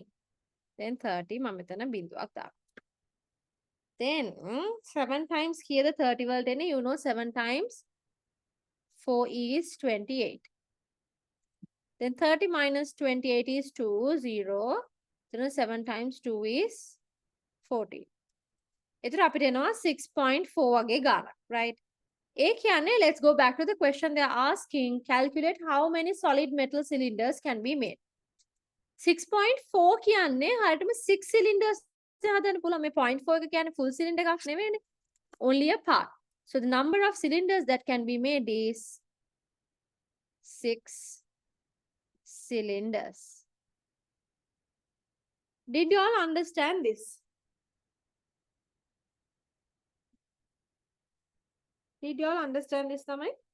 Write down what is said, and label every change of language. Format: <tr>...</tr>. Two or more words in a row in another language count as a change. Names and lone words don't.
<en>Then 30,</en> <si>මම මෙතන බිඳුවක් දානවා.</si> <en>Then 7 times here the 30</en> <si>වලට එන්නේ,</si> <en>you know 7 times 4 is 28. Then 30 minus 28 is 2, 0. Then 7 times 2 is 40.</en> <si>එතකොට අපිට එනවා 6.4 වගේ ගානක්, right? ඒ කියන්නේ,</si> <en>let's go back to the question they're asking. Calculate how many solid metal cylinders can be made.</en> <si>6.4 කියන්නේ හරියටම 6 cylinders හදන්න පුළුවන්. මේ 0.4 එක කියන්නේ</si> <en>full cylinder</en> <si>එකක් නෙවෙයිනේ.</si> <en>Only a part. So the number of cylinders that can be made is 6 cylinders. Did you all understand this? Did you all understand this, Tamai?</en>